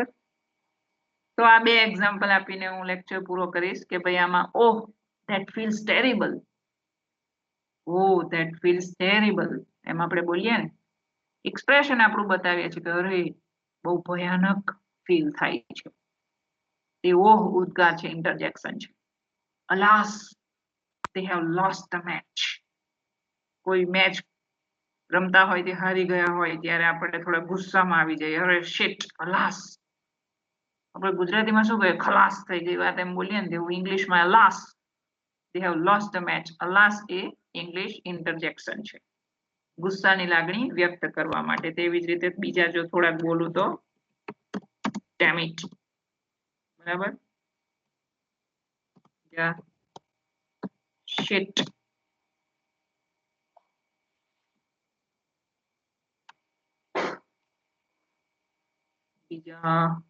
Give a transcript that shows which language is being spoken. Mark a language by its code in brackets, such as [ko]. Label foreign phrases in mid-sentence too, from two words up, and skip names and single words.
[gu] તો આ બે એક્ઝામ્પલ આપીને હું લેક્ચર પૂરો કરીશ કે ભાઈ આમાં [en] oh that feels terrible, oh that feels terrible, [gu] એમ આપણે બોલીએ ને, એક્સપ્રેશન આપણું બતાવીએ છીએ કે અરે બહુ ભયાનક ફીલ થાય છે, તે ઓહ ઉદ્ગાર છે, ઇન્ટરજેક્શન છે. [en] અલાસ, they have lost the match. [gu] કોઈ મેચ રમતા હોય તે હારી ગયા હોય ત્યારે આપણે થોડા ગુસ્સામાં આવી જઈએ, અરે [en] shit, alas. [gu] આપણે ગુજરાતીમાં શું કહીએ? ખલાસ થઈ ગઈ વાત એમ બોલીએ ને, તેવું ઇંગ્લિશમાં અલાસ, [en] they have lost the match. [gu] અલાસ એ ઇંગ્લિશ ઇન્ટરજેક્શન છે, ગુસ્સાની લાગણી વ્યક્ત કરવા માટે. તેવી જ રીતે બીજા જો થોડાક બોલું તો [en] damn it, [gu] બરાબર? [en] shit, [gu] બીજા